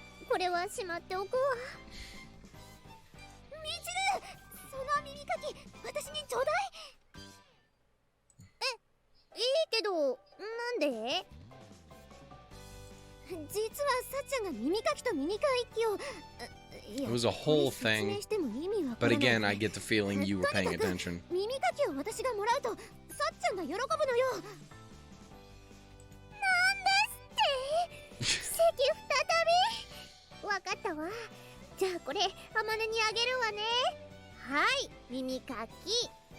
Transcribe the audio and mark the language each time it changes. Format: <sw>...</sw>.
<ja>これはしまっておくわ。みちる、その耳かき私にちょうだい。いいけど、なんで？実はさっちゃんが耳かきと耳かきを。</ja> <en>It was a whole thing, but again, I get the feeling you were paying attention.</en> <ja>耳かきを私がもらうと、さっちゃんが喜ぶのよ。なんですって？奇跡再び。わかったわ。じゃあこれ、あまねにあげるわね。はい、耳かき。</ja>